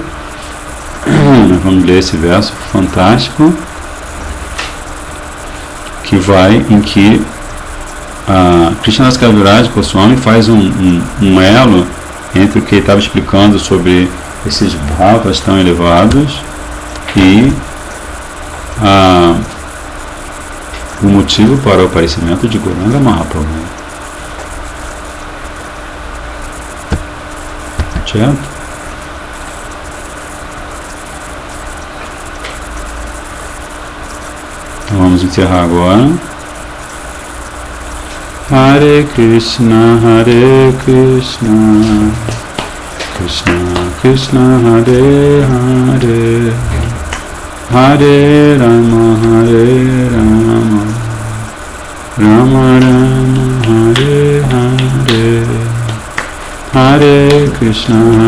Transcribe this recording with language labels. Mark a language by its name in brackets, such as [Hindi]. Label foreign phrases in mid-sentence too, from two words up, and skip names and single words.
[Portuguese] Nós vamos ler esse verso fantástico em que a Krishnadas Kaviraj Goswami faz um elo entre o que ele estava explicando sobre esses bhavas tão elevados e o motivo para o aparecimento de Gauranga Mahaprabhu. Certo? Então vamos encerrar agora. Hare Krishna, Krishna Krishna, Hare Hare, Hare Rama, Rama Rama, Hare Hare, Hare Krishna,